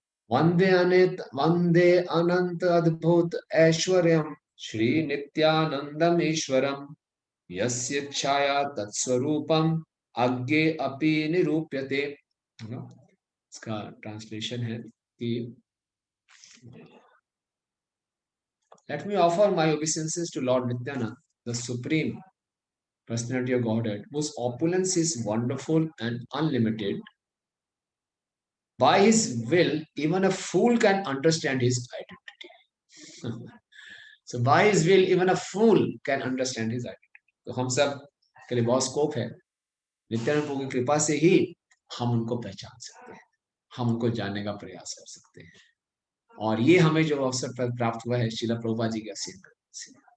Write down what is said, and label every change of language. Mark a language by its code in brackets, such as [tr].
[sa] वंदे अनंत अद्भुत ऐश्वर्यम श्री नित्यानंदम ईश्वरम यस्य छाया तत्स्वरूपम अज्ञे अपि निरूप्यते। [hi] इसका ट्रांसलेशन है कि [en] let me offer my obeisances to Lord Nityananda, the Supreme Personality of Godhead, whose opulence is wonderful and unlimited. By his will, even a fool can understand his identity. So by his will, even a fool can understand his identity. [hi] तो हम सब के लिए बहुत scope है। नित्यानंद प्रभु की कृपा से ही हम उनको पहचान सकते हैं, हम उनको जानने का प्रयास कर सकते हैं। और ये हमें जो अवसर प्राप्त हुआ है श्रील प्रभुपाद जी के आशीर्वाद से।